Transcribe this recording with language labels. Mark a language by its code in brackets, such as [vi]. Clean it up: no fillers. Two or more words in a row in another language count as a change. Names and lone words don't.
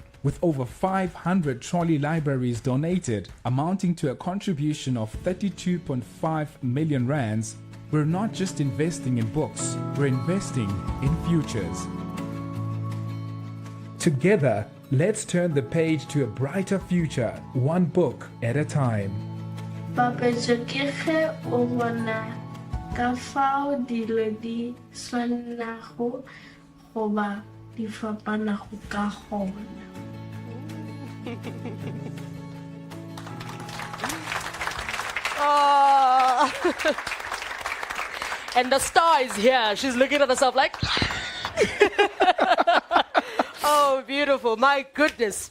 [en] With over 500 trolley libraries donated, amounting to a contribution of 32.5 million rands, we're not just investing in books, we're investing in futures. Together, let's turn the page to a brighter future, one book at a time. [nso] Papetsokege o bona ka fao dilo di tshwannago goba di fapanago ka gona. [en] And the star is here. She's looking at herself like... Oh, beautiful. My goodness.